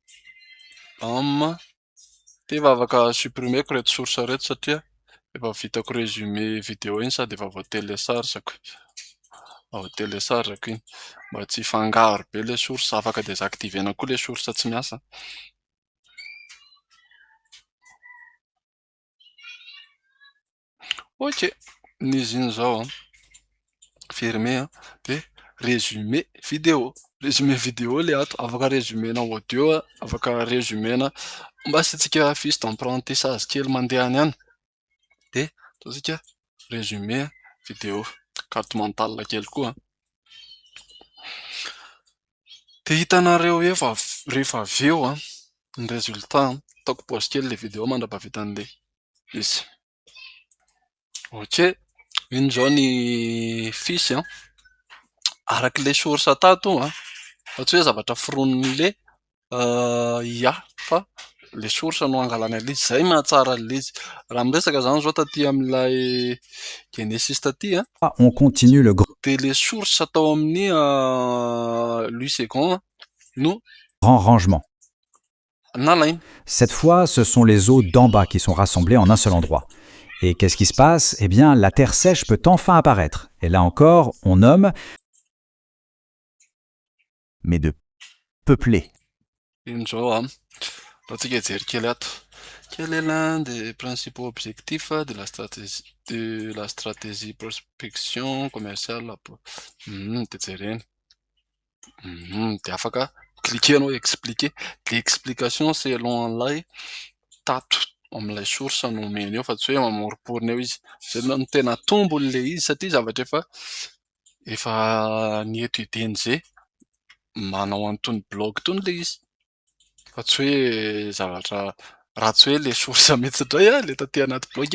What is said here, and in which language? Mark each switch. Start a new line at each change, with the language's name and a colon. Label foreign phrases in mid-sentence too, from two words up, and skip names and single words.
Malagasy: de efa afaka supprimeko reto source reto satria efa vitako
French: résumé vidéo
Malagasy: iny sady efa voatelesarjako iny mba tsy fangaro be le source, afaka désactivena koa le source tsy miasa. Ok, n'izy iny zao fermer de
French: résumé vidéo
Malagasy: le ato, afaka résumena audio afaka résumena mba sy tsika
French: fiche d'apprentissage
Malagasy: kely mandehany ihany de ataotsika
French: résumé vidéo carte mentale
Malagasy: kely koa. De hitanareo rehefa avy eo ny résultat ataoko pause kely le vidéo mandrapahavita an'le izy. Ok, iny zao ny fiche araky le source tato fa tsy hoe zavatra foronon'le IA fa le source no angalany an'le izy, zay mahatsara an'le izy. Raha miresaka zany zao taty amin'ilay Genesis taty
French: On continue le
Malagasy: de le source atao amin'ny Louis II no
French: grand rangement.
Malagasy: nalainy.
French: Cette fois, ce sont les eaux d'en bas qui sont rassemblées en un seul endroit. Et qu'est-ce qui se passe? Eh bien, la terre sèche peut enfin apparaître. Et là encore, on nomme, mais de peupler.
Malagasy: Iny zao rahatsika hijery kely ato.
French: Quel est l'un des principaux objectifs de la stratégie prospection commerciale de jereny.
Malagasy: De afaka cliquenao expliquer.
French: L'explication selon
Malagasy: an'ilay tato amin'ilay source no omeny eo fa tsy hoe mamoriporina eo izy. Zay no tena tombony le izy satria zavatra efa nietudieny zay manao an'itony blog tony le izy. Fa tsy hoe zavatra ratsy hoe le source mihitsy indray le taty anaty blog.